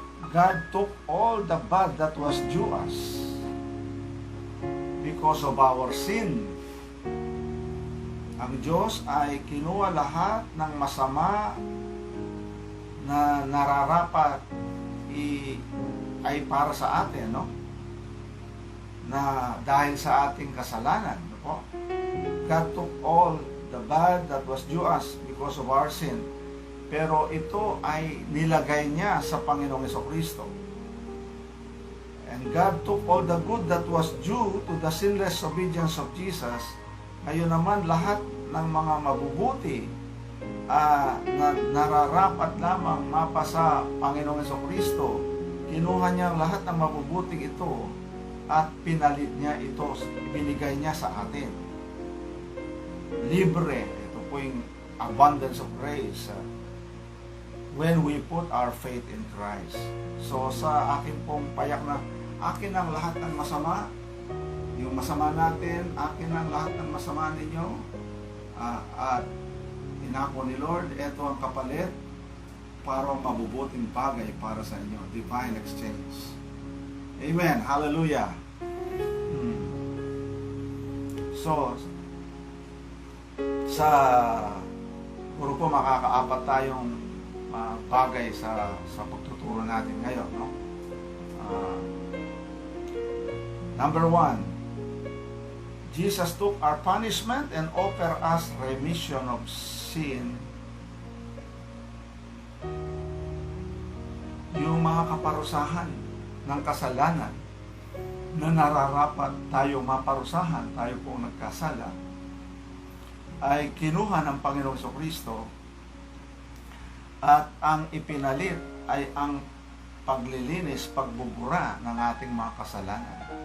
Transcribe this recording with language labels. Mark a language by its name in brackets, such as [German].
[English] God took all the bad that was due us because of our sin. [Filipino] Ang Diyos ay kinuha lahat ng masama na nararapat ay para sa atin, no? Na dahil sa ating kasalanan, no po? [English] God took all the bad that was due us because of our sin. [Filipino] Pero ito ay nilagay niya sa Panginoong Jesucristo. [English] And God took all the good that was due to the sinless obedience of Jesus. [Filipino] Ngayon naman lahat ng mga mabubuti na nararapat lamang mapasa Panginoong Jesucristo, kinuha niya ang lahat ng mabubuting ito at pinalit niya ito, ibinigay niya sa atin. Libre, ito po yung [English] abundance of grace when we put our faith in Christ. [Filipino] So sa akin pong payak na akin ang lahat ng masama, yung masama natin, akin ang lahat ng masama ninyo, at inako ni Lord, ito ang kapalit para mabubuting bagay para sa inyo. [English] Divine exchange. Amen. Hallelujah. [Filipino] So, sa puro po makakaapat tayong bagay sa pagtuturo natin ngayon, no? [English] Number 1, Jesus took our punishment and offered us remission of sin. [Filipino] Yung mga kaparusahan ng kasalanan na nararapat tayo maparusahan, tayo pong nagkasala, ay kinuha ng Panginoong Jesucristo at ang ipinalit ay ang paglilinis, pagbubura ng ating mga kasalanan.